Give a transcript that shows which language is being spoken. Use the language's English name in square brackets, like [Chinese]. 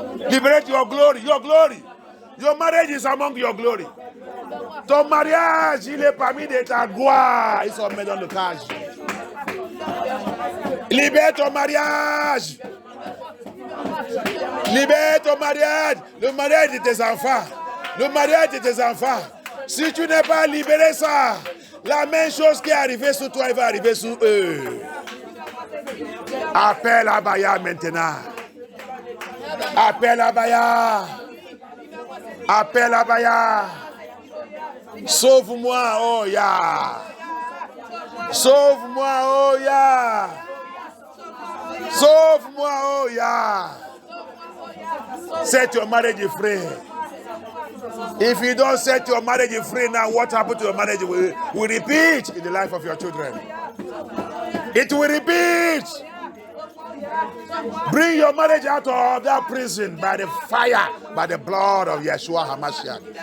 [English] Liberate your glory, your glory. Your marriage is among your glory. [French] Ton mariage, il est parmi de ta gloire. Ils sont mis dans le cage. Libère ton mariage. Libère ton mariage. Le mariage de tes enfants. Le mariage de tes enfants. Si tu n'es pas libéré ça, la même chose qui est arrivée sur toi, elle va arriver sur eux. Appelle Abaya maintenant. Appelle Abaya. Appelle Abaya. Sauve-moi, oh ya. Sauve-moi, oh ya. Sauve-moi, oh ya. [English] Set your marriage free. If you don't set your marriage free now, what happened to your marriage will repeat in the life of your children. It will repeat. Bring your marriage out of that prison by the fire, by the blood of Yeshua HaMashiach.